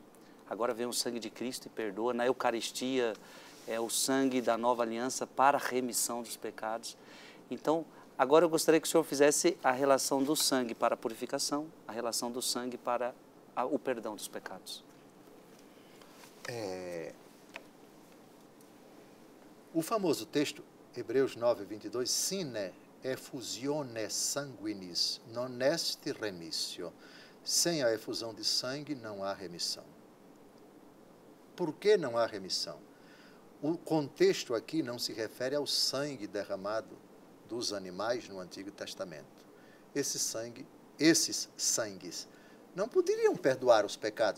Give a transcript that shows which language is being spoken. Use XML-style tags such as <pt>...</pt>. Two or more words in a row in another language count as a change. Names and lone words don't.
<pt>Agora vem o sangue de Cristo e perdoa. Na Eucaristia, é o sangue da nova aliança para a remissão dos pecados. Então, agora eu gostaria que o senhor fizesse a relação do sangue para a purificação, a relação do sangue para o perdão dos pecados. O famoso texto, Hebreus 9, 22,</pt> <la>sine effusione sanguinis non est remissio.</la> <pt>Sem a efusão de sangue não há remissão. Por que não há remissão? O contexto aqui não se refere ao sangue derramado dos animais no Antigo Testamento. Esses sangues não poderiam perdoar os pecados.</pt>